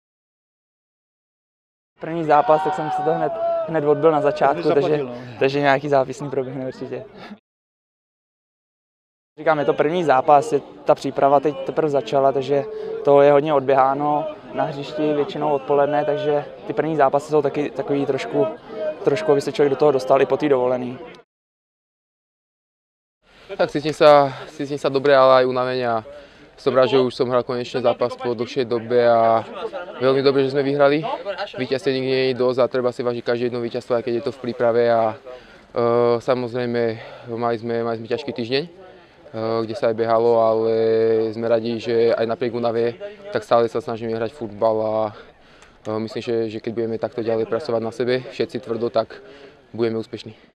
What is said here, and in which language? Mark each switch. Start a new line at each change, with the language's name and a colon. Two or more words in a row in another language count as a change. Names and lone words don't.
Czech: První zápas, tak jsem si to hned odbil na začátku, takže nějaký zápisný proběhne určitě. Říkám, je to první zápas, ta příprava teď teprve začala, takže to je hodně odběháno na hřišti většinou odpoledne, takže ty první zápasy jsou taky takový trošku, aby se člověk do toho dostal i po té dovolený.
Slovak: Tak cítim sa dobre, ale aj unavene a som rád, že už som hral konečne zápas po dlhšej dobe a veľmi dobre, že sme vyhrali. Víťazstiev nikdy nie je dosť a treba si vážiť každé jedno víťazstvo, aj keď je to v príprave a samozrejme mali sme ťažký týždeň, kde sa aj behalo, ale sme radi, že aj napriek únave tak stále sa snažíme hrať futbal a myslím, že keď budeme takto ďalej pracovať na sebe, všetci tvrdo, tak budeme úspešní.